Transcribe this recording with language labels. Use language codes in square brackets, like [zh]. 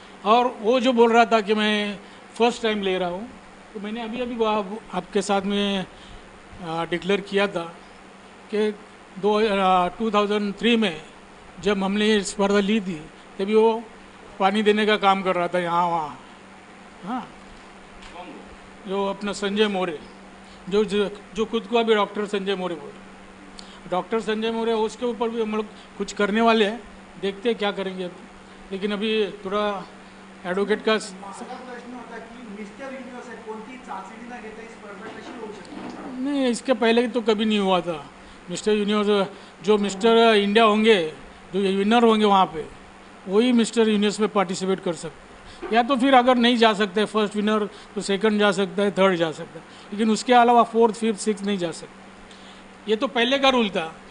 [hi] और वो जो बोल रहा था कि मैं फर्स्ट टाइम ले रहा हूँ, तो मैंने अभी आपके साथ में डिक्लेयर किया था कि 2003 में जब हमने ये स्पर्धा ली थी, तभी वो पानी देने का काम कर रहा था यहाँ वहाँ. हाँ, जो अपना संजय मोरे, जो खुद को अभी डॉक्टर संजय मोरे बोल रहे. डॉक्टर संजय मोरे, उसके ऊपर भी हम लोग कुछ करने वाले हैं. देखते हैं क्या करेंगे अभी. लेकिन अभी थोड़ा ॲडव्होकेट का [mr] माझा प्रश्न होता की मिस्टर युनिव्हर्स आहे, कोणती चाचणी न घेता ही स्पर्धा कशी होऊ शकते. [hi] नहीं, इसके पहले तो कभी नहीं हुआ था. मिस्टर यूनिवर्स, जो मिस्टर इंडिया होंगे, जो विनर होंगे वहाँ पे, वही मिस्टर यूनिवर्स में पार्टिसिपेट कर सकते. या तो फिर अगर नहीं जा सकते फर्स्ट विनर, तो सेकंड जा सकता है, थर्ड जा सकता है. लेकिन उसके अलावा 4th, 5th, 6th नहीं जा सकते. ये तो पहले का रूल था.